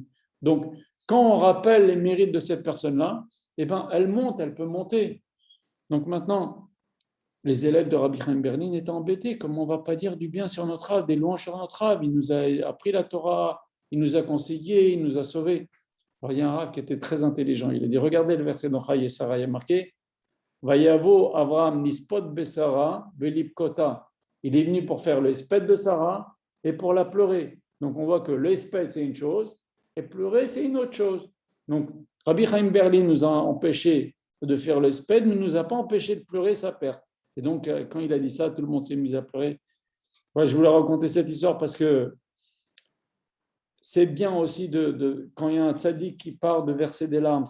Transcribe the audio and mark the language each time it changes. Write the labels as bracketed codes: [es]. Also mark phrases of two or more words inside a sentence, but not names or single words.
[fr] Donc, quand on rappelle les mérites de cette personne-là, eh ben, elle monte, elle peut monter. Donc maintenant, les élèves de Rabbi Chaim Berlin étaient embêtés. Comment on ne va pas dire du bien sur notre Rav, des louanges sur notre Rav? Il nous a appris la Torah, il nous a conseillé, il nous a sauvés. Alors, il y a un Rav qui était très intelligent. Il a dit, regardez le verset dans Chaye Sarah, il y a marqué, [he] ויבא אברהם לספד לשרה ולבכתה. [fr] Il est venu pour faire le hesped de Sarah et pour la pleurer. Donc on voit que le hesped c'est une chose et pleurer c'est une autre chose. Donc Rabbi Chaim Berlin nous a empêché de faire le hesped, mais ne nous a pas empêché de pleurer sa perte. Et donc quand il a dit ça, tout le monde s'est mis à pleurer. Ouais, je voulais raconter cette histoire parce que c'est bien aussi quand il y a un tzaddik qui part de verser des larmes.